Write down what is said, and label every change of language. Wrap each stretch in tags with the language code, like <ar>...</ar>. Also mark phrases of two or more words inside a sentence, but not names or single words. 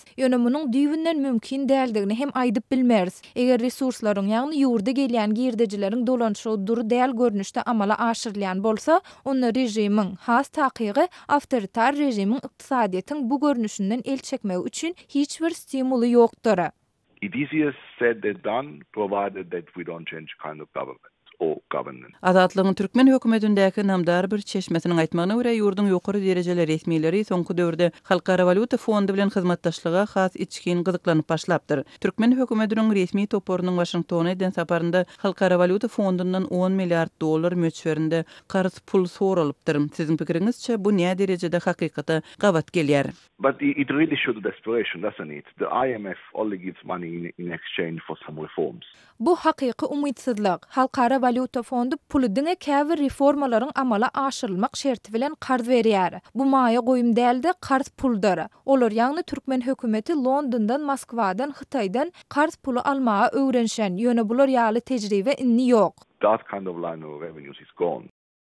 <tk>Ýöne munyň düýbünden mümkin däldigini hem aýdyp bilmeris. Eger resurslaryň ýagny ýurda gelýän girdejileriň dolanşy dur däl görnüşde amala aşyrylýan bolsa, onda rejimiň has takygy awtoritar rejimiň ykdysadyýatyň bu görnüşinden el çekmek üçin hiç bir stimuly ýokdur.</tk> <en>It is easier said than done, provided that we don't change kind of government.</en> <tk>Azatlygyň türkmen hökümetindäki namdar bir çeşmesiniň aýtmagyna görä ýurdun ýokary derejeli resmiýetleri soňky döwürde Halkara Valyuta Fondu bilen hyzmatdaşlyga has içkin gyzyklanyp başlapdyr. Türkmen hökümetiniň resmi toporunyň Washingtona eden saparynda Halkara Valyuta Fondundan $10 milyard möçberinde garz pul soralypdyr. Siziň pikiriňizçe bu näme derejede hakykata gabat gelýär?</tk> <en>But it really shows desperation, doesn't it? The IMF only gives money in exchange for some reforms.</en> <tk>Bu hakyky umydsızlyk. Halkara Valyuta Fondu pulu diňe käbir reformalaryň amala aşyrylmak şerti bilen garz berýär. Bu maýa goýum däldi, garz puldur. Olar ýagny türkmen hökümeti Londondan, Moskwadan, Hytaýdan garz pulu almaga öwrenşen. Ýöne bular ýaly tejribe inni ýok.</tk> <en>That kind of line of revenues is gone.</en>